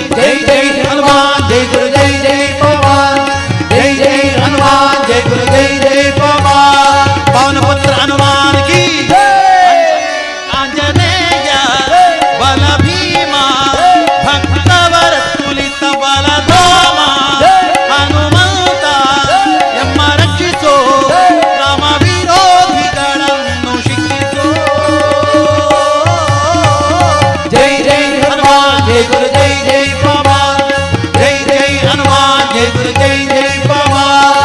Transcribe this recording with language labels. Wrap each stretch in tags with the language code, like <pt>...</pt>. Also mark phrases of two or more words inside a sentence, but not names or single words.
<hi>जय जय हनुमान जय गुरु जय जय पवन। जय जय हनुमान जय गुरु जय जय पवन। पवन पुत्र हनुमान की आंजनेय बल भीमा भक्तवर तुलित बल धामा।</hi> <kn>ಹನುಮಂತ ಎಮ್ಮ ರಕ್ಷಿಸೋ ರಾಮ ವಿರೋಧಿಗಳನ್ನು ಶಿಕ್ಷಿಸೋ।</kn> <hi>जय जय हनुमान जय गुरु जय जय पवन। जय जय हनुमान जय गुरु जय जय पवन।</hi>